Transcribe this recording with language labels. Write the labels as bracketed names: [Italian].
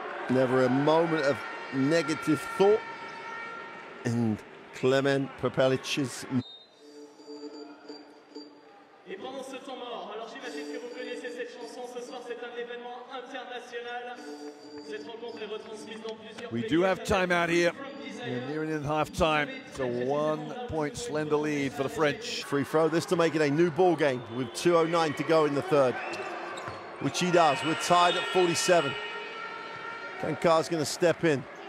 [English] Never a moment of negative thought in Clement Prpelic's. [French] Et pendant ce temps mort, alors j'imagine que vous connaissez cette chanson, ce soir c'est un événement international. Cette rencontre est retransmise dans plusieurs [English] We do have time out here. We're nearing in half time. It's a 1-point slender lead for the French. Free throw, this to make it a new ball game with 2:09 to go in the third, which he does. We're tied at 47. Kankar's going to step in.